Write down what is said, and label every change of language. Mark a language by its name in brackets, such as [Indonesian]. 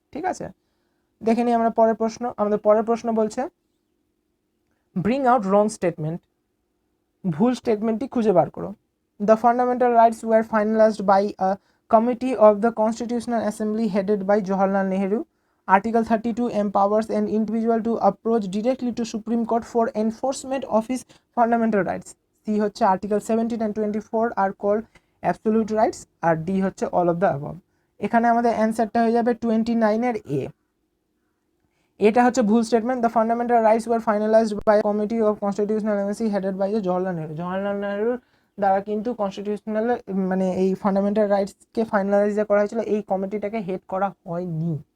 [Bangla] ঠিক আছে, দেখে নিই আমরা পরের প্রশ্ন। আমাদের পরের প্রশ্ন বলছে [English] Bring out wrong statement. [Bangla] ভুল স্টেটমেন্টটি খুঁজে বার করো। [English] The fundamental rights were finalised by a committee of the constitutional assembly headed by Jawaharlal Nehru. Article 32 empowers an individual to approach directly to Supreme Court for enforcement of his fundamental rights. C হচ্ছে Article 17 and 24 are called absolute rights, [Bangla] আর D হচ্ছে [English] all of the above। [Bangla] এখানে আমাদের অ্যান্সারটা হয়ে যাবে 29 এর A। এটা হচ্ছে ভুল statement. [English] The fundamental rights were finalised by committee of constitutional assembly headed by Jawaharlal Nehru. [Bangla] Jawaharlal নেহেরুর দ্বারা কিন্তু কনস্টিটিউশনাল মানে এই ফান্ডামেন্টাল রাইটসকে ফাইনালাইজ করা হয়েছিল, এই কমিটিটাকে হেড করা হয়নি।